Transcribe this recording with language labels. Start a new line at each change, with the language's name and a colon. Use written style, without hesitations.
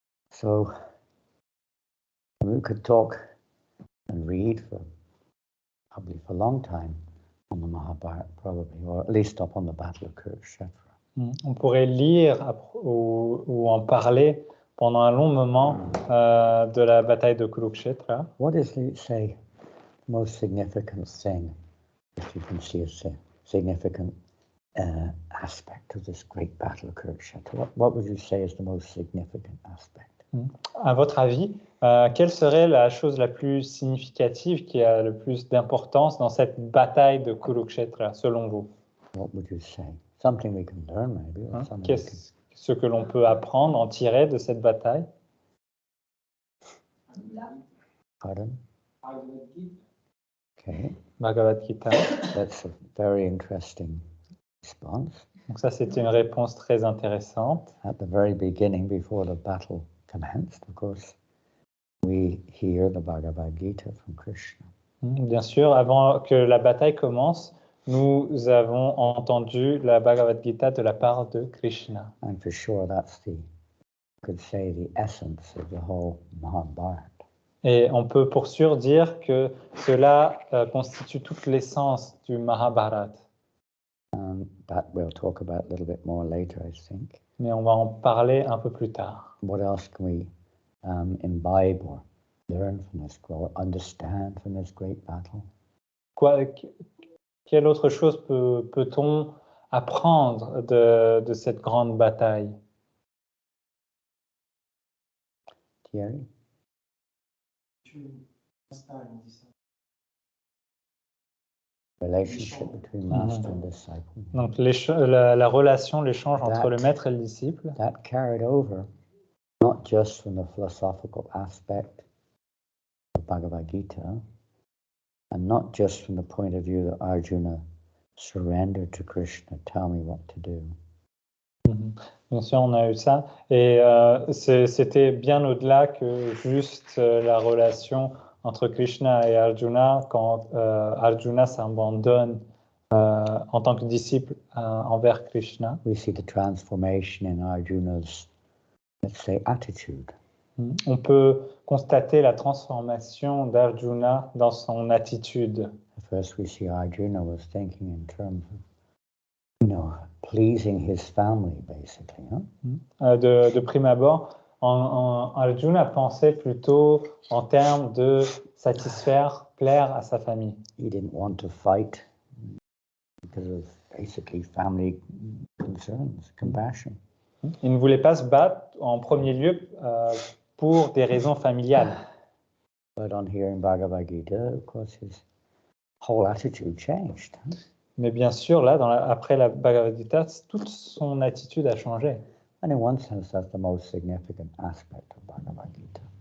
English: So, we could talk and read probably for a long time on the Mahabharata, probably, or at least up on the Battle of Kurukshetra.
French: On pourrait lire ou en parler pendant un long moment de la bataille de Kurukshetra.
English: What is, say, the most significant thing, if you can see a significant aspect of this great battle of Kurukshetra? What would you say is the most significant aspect?
French: À votre avis, quelle serait la chose la plus significative qui a le plus d'importance dans cette bataille de Kurukshetra, selon vous?
English: What would you say? Something we can learn, maybe. Or
French: Qu'est-ce ce que l'on peut apprendre, en tirer de cette bataille?
English: Pardon? Okay. Bhagavad Gita. That's a very interesting response.
French: Donc ça, c'est une réponse très intéressante.
English: At the very beginning, before the battle commenced, of course, we hear the Bhagavad Gita from Krishna.
French: Bien sûr, avant que la bataille commence, nous avons entendu la Bhagavad Gita de la part de Krishna.
English: And for sure, that's you could say, the essence of the whole Mahabharata.
French: Et on peut pour sûr dire que cela constitue toute l'essence du Mahabharata.
English: That we'll talk about a little bit more later, I think.
French: Mais on va en parler un peu plus tard.
English: What else can we imbibe or learn from this, or understand from this great battle?
French: Quelle autre chose peut-on apprendre de cette grande bataille?
English: Thierry? Relationship between master and disciple.
French: Donc la relation, l'échange entre le maître et le disciple.
English: That carried over, not just from the philosophical aspect of Bhagavad Gita, and not just from the point of view that Arjuna surrendered to Krishna, tell me what to do.
French: Bien sûr, on a eu ça. Et c'était bien au-delà que juste la relation entre Krishna et Arjuna, quand Arjuna s'abandonne en tant que disciple envers Krishna.
English: We see the transformation in Arjuna's, let's say, attitude.
French: On peut constater la transformation d'Arjuna dans son attitude.
English: At first we see Arjuna was thinking in terms of, pleasing his family, basically.
French: De prime abord, Arjuna pensait plutôt en termes de satisfaire, plaire à sa famille.
English: He didn't want to fight because of basically family concerns, compassion.
French: Il ne voulait pas se battre en premier lieu pour des raisons familiales.
English: But on hearing Bhagavad Gita, of course, his whole attitude changed.
French: Mais bien sûr, là, après la Bhagavad Gita, toute son attitude a changé.
English: And in one sense, that's the most significant aspect of Bhagavad Gita.